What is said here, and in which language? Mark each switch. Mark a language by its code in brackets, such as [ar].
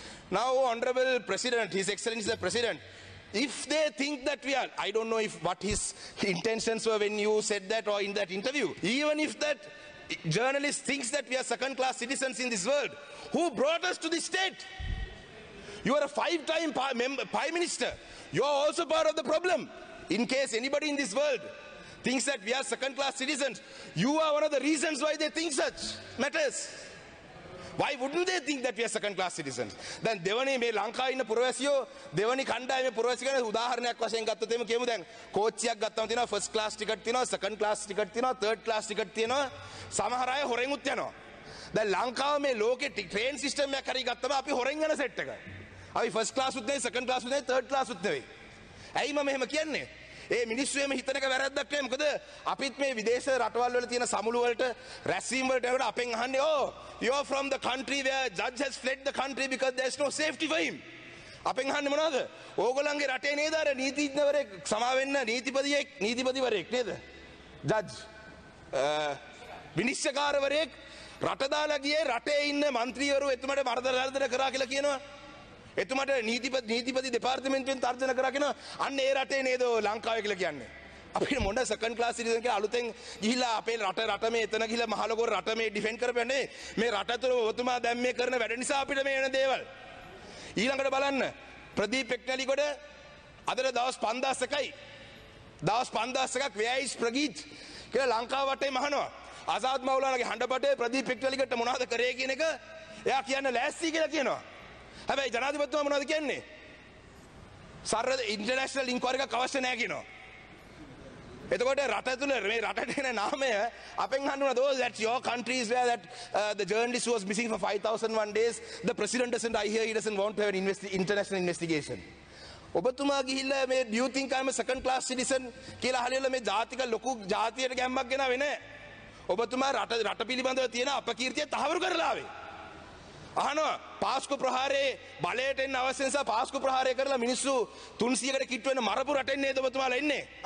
[en] Now honorable president, his excellency the president, if they think that we are, I don't know what his intentions were when you said that or in that interview, even if that journalist thinks that we are second class citizens in this world, who brought us to this state? You are a 5-time prime minister. You are also part of the problem. In case anybody in this world thinks that we are second class citizens, you are one of the reasons why they think such matters. Why wouldn't they think that we are second class citizens? [si] Then දෙවනි මේ ලංකාවේ ඉන්න පුරවැසියෝ දෙවනි කණ්ඩායමේ පුරවැසි ගැන උදාහරණයක් වශයෙන් ගත්තොත් එimhe කියමු දැන් කෝච්චියක් ගත්තම තියෙනවා ෆස්ට් ක්ලාස් ටිකට් තියෙනවා සෙකන්ඩ් ක්ලාස් ටිකට් තියෙනවා තර්ඩ් ක්ලාස් ටිකට් තියෙනවා සමහර අය හොරෙන් උත් යනවා. දැන් ලංකාවේ මේ ලෝකේ ට්‍රේන් සිස්ටම් එකක් හරි ගත්තම අපි හොරෙන් යන සෙට් එක. අපි ෆස්ට් ක්ලාස් උත් නෙවෙයි සෙකන්ඩ් ක්ලාස් උත් නෙවෙයි තර්ඩ් ක්ලාස් උත් නෙවෙයි. ඇයි මම එහෙම කියන්නේ? ඒ මිනිස්සු එහෙම හිතන එක වැරද්දක් නෙවෙයි. මොකද අපිත් මේ විදේශ රටවල් වල තියෙන සමුළු වලට රැස්වීම වලට යනකොට අපෙන් අහන්නේ [en] you are from the country where judge has fled the country because there is no safety for him. [si] අපෙන් අහන්නේ මොනවද? ඕගොල්ලන්ගේ රටේ නේද අර නීතිඥවරයෙක් සමාවෙන්න නීතිපතිවරයෙක් නේද? ජජ් විනිශ්චයකාරවරයෙක් රට දාලා ගියේ රටේ ඉන්න മന്ത്രിවරු එතුමාට මර්ධන කරා කියලා කියනවා. එතුමාට නීතිපති දෙපාර්තමේන්තුවෙන් තර්ජන කරා කියනවා. අන්න ඒ රටේ නේද ලංකාවේ කියලා කියන්නේ. අපිට මොන සෙකන්ඩ් ක්ලාස් සිටිසන් කියලා අලුතෙන් ගිහිල්ලා අපේ රට මේ එතන ගිහිල්ලා මහලොකෝ රට මේ ඩිෆෙන්ඩ් කරපන්නේ මේ රට තුළ ඔබතුමා දැන් මේ කරන වැඩ නිසා අපිට මේ එන දේවල්. ඊළඟට බලන්න ප්‍රදීප් එක්නැලිගොඩ අදට දවස් 5000යි. දවස් 5000ක් [en] where is [si] ප්‍රගීත් කියලා ලංකාව වටේ මහනවා. ආසාද් මවුලානාගේ හඬපටේ ප්‍රදීප් එක්නැලිගොඩට මොනවද කරේ කියන එක එයා කියන්න ලෑස්ති කියලා කියනවා. හැබැයි ජනාධිපතිතුමා මොනවද කියන්නේ? සරල ඉන්ටර්නැෂනල් ඉන්ක්වයරි එකක් අවශ්‍ය නැහැ කියනවා. එතකොට රට තුළ මේ රටට එන නාමය අපෙන් අහනවා [en] those that your countries where that the journalist was missing for 5001 days the president doesn't I hear he doesn't want to have an international investigation. [si] ඔබතුමා ගිහිල්ලා මේ [en] do you think I'm a second class citizen [si] කියලා අහලා මේ ජාතික ලොකු ජාතියට ගැම්මක් ගෙනාවේ නැහැ. ඔබතුමා රට පිළිබඳව තියෙන අපකීර්තිය තහවුරු කරලා ආවේ. අහනවා පාස්කු ප්‍රහාරයේ බලයට එන්න අවශ්‍ය නිසා පාස්කු ප්‍රහාරය කරලා මිනිස්සු 300කට කිට්ටු වෙන මරපු රටෙන් නේද ඔබතුමාලා ඉන්නේ?